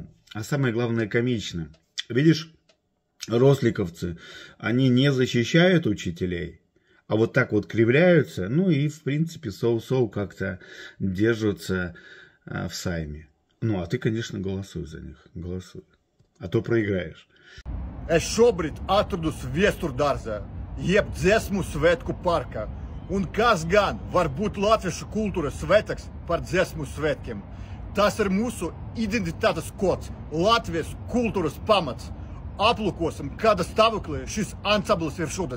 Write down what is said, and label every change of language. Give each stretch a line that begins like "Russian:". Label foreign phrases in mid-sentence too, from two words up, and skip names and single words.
Russian: А самое главное, комично. Видишь, росликовцы, они не защищают учителей, а вот так вот кривляются. Ну и, в принципе, соу-соу как-то держатся в Сайме. Ну, а ты, конечно, голосуй за них. Голосуй. А то проиграешь.
Latvian: Es šobrīd atrodos Viesturdārzā, jeb Dziesmu svētku parkā, un kas gan var būt latviešu kultūras svētks par dziesmu svētkiem. Tas ir mūsu identitātes kods, Latvijas kultūras pamats. Aplūkosim, kāda stāvoklī šis ansamblis ir šodien.